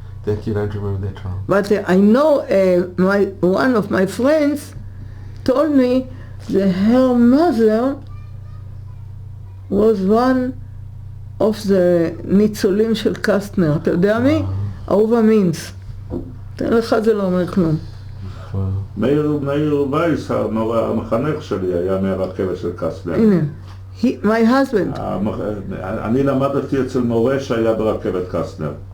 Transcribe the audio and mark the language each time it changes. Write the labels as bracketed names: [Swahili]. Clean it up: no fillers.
[English] That you don't remember that trial. But I know one of my friends told me that her mother was one of the [Hebrew] ניצולים של קסטנר. אתה יודע מי? אהובה מינץ. תן לך זה לא אומר כלום. מאיר וייס, המחנך שלי, היה מהרכבת של קסטנר. [English] הנה, my husband. [Hebrew] אני למדתי אצל מורה שהיה ברכבת קסטנר.